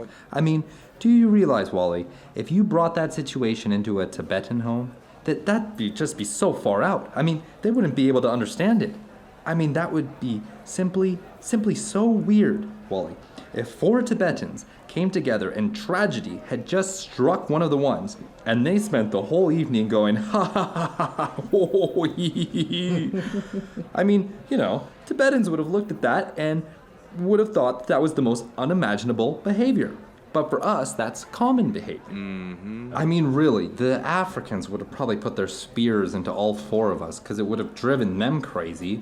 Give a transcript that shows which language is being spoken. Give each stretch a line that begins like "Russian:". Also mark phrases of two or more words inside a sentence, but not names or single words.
English: I mean, do you realize, Wally, if you brought that situation into a Tibetan home, that'd just be so far out. I mean, they wouldn't be able to understand it. I mean, that would be simply so weird, Wally. If 4 Tibetans came together and tragedy had just struck one of the ones, and they spent the whole evening going, ha ha ha ha ha, oh, hee, hee, hee. I mean, Tibetans would have looked at that and would have thought that was the most unimaginable behavior. But for us, that's common behavior. Mm-hmm. I mean, really, the Africans would have probably put their spears into all 4 of us because it would have driven them crazy.